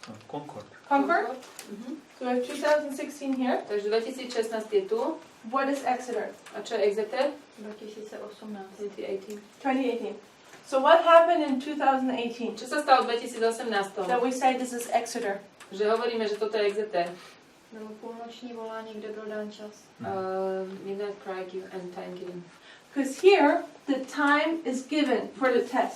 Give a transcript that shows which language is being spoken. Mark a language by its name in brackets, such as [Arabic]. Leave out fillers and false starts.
[English] Concord. Concord? Mhm. So we have 2016 here. [Slovak] Takže 2016 je tu. [English] What is Exeter? [Slovak] A čo je Exeter? [English] 2018. 2018. 2018. So what happened in 2018? [Slovak] Čo sa stalo v 2018? [English] That we say this is Exeter. [Slovak] Že hovoríme, že toto je Exeter. [Czech] Bylo půlnoční volání, kde byl dán čas. [English] Midnight cry and time given. Because here, the time is given for the test.